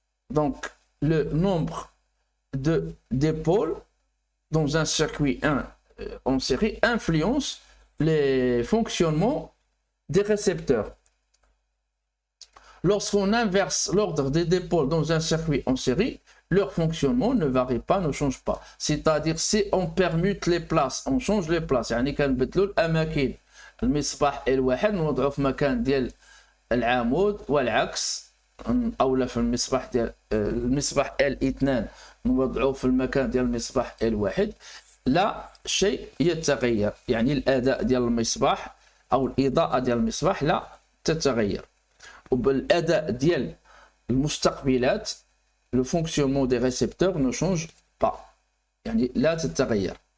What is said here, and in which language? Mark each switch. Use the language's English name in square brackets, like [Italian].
[French] Donc, le nombre d'épaules dans un circuit 1 en série influence les fonctionnements des récepteurs. Lorsqu'on inverse l'ordre des dipôles dans un circuit en série, leur fonctionnement ne varie pas, ne change pas. C'est-à-dire, si on permute les places, on change les places, [Arabic] يعني كنبدلوا الأماكن. المصباح الواحد نوضعوه في مكان ديال العمود والعكس، أو في المصباح ديال المصباح L2 نوضعوه في المكان ديال المصباح الواحد، لا شيء يتغير. يعني الأداء ديال المصباح أو الإضاءة ديال المصباح لا تتغير. وبالأداء ديال المستقبلات [French] le fonctionnement des récepteurs ne change pas. [Arabic] يعني لا تتغير.